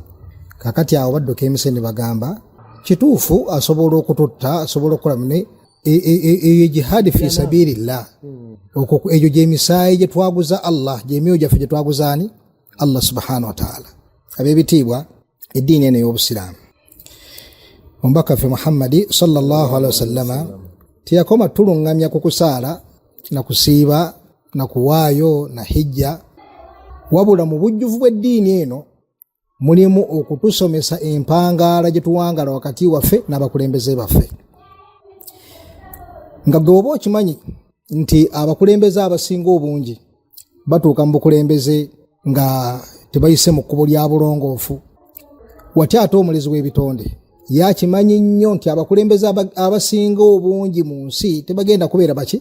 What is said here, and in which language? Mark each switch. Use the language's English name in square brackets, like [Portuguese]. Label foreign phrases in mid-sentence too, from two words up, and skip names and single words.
[Ganda] Kakati awo badduka emise ne bagamba kituufu asobola okututta, asobola okukola eyo jihaadi [Arabic] في سبيل الله. [Ganda] Eyo gyemisaayi gye twaguza Allah, gyemyoyo gyaffe gye twaguza ani? [Arabic] الله سبحانه وتعالى. [Ganda] Ab'ebitiibwa, eddiini eno ey'obusiraamu, omubaka ffe Muhammadi [Arabic] صلى الله عليه وسلم [Ganda] teyakoma tuluŋŋamya ku kusaala na kusiiba na kuwaayo na hijja, wabula mu bujjuvu bw'eddiini eno mulimu okutusomesa empangaala gye tuwangaala wakati waffe n'abakulembeze baffe. Nga gwe oba okimanyi nti abakulembeze abasinga obungi batuuka mu bukulembeze nga tebayise mu kkubo lya bulongoofu, watya ate omulezi w'ebitonde yakimanyi nnyo nti abakulembeze abasinga obungi mu nsi tebagenda kubeera baki?